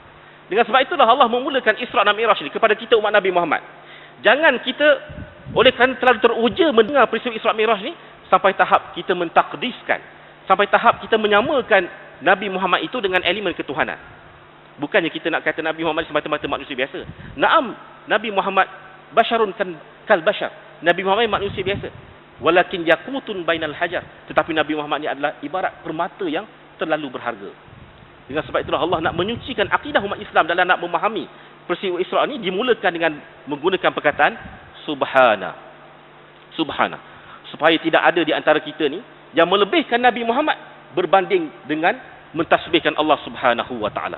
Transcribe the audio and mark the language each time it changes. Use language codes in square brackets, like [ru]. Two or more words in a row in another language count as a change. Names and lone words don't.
[ms] Dengan sebab itulah Allah memulakan Isra' dan Mi'raj ini kepada kita umat Nabi Muhammad. Jangan kita oleh kerana terlalu teruja mendengar peristiwa Isra' Mi'raj ni sampai tahap kita mentakdiskan, sampai tahap kita menyamakan Nabi Muhammad itu dengan elemen ketuhanan. Bukannya kita nak kata Nabi Muhammad semata-mata manusia biasa. Naam, Nabi Muhammad [ar] بشر كالبشر. [ms] Nabi Muhammad manusia biasa. [ar] ولكن ياقوت بين الحجر. [ms] Tetapi Nabi Muhammad ni adalah ibarat permata yang terlalu berharga. Dengan sebab itulah Allah nak menyucikan akidah umat Islam dalam nak memahami peristiwa Isra' ni dimulakan dengan menggunakan perkataan Subhana. Subhana. Supaya tidak ada di antara kita ni yang melebihkan Nabi Muhammad berbanding dengan mentasbihkan Allah [ar] سبحانه وتعالى.